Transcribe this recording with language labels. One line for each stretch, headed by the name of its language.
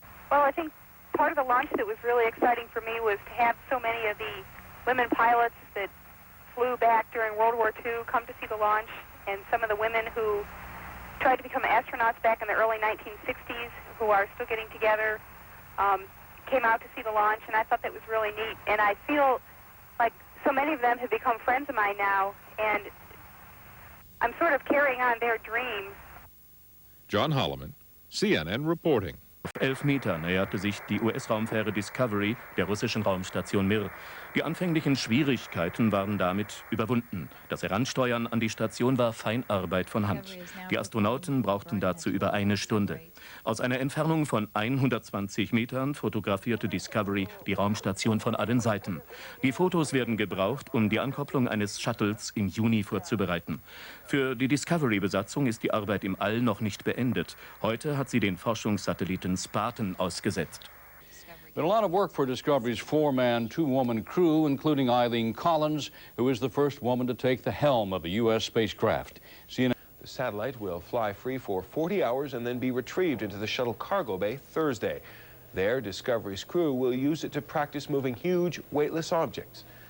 English: Well, I think part of the launch that was really exciting for me was to have so many of the women pilots that flew back during World War II come to see the launch, and some of the women who tried to become astronauts back in the early 1960s who are still getting together came out to see the launch, and I thought that was really neat. And I feel like so many of them have become friends of mine now, and I'm sort of carrying on their dreams. John Holloman, CNN reporting.
German: Auf 11 Meter näherte sich die US-Raumfähre Discovery der russischen Raumstation Mir. Die anfänglichen Schwierigkeiten waren damit überwunden. Das Heransteuern an die Station war Feinarbeit von Hand. Die Astronauten brauchten dazu über eine Stunde. Aus einer Entfernung von 120 Metern fotografierte Discovery die Raumstation von allen Seiten. Die Fotos werden gebraucht, um die Ankopplung eines Shuttles im Juni vorzubereiten. Für die Discovery-Besatzung ist die Arbeit im All noch nicht beendet. Heute hat sie den Forschungssatelliten Spartan ausgesetzt.
English: Been a lot of work for Discovery's 4-man, 2-woman crew, including Eileen Collins, who is the first woman to take the helm of a U.S. spacecraft. CNN. The satellite will fly free for 40 hours and then be retrieved into the shuttle cargo bay Thursday. There, Discovery's crew will use it to practice moving huge, weightless objects.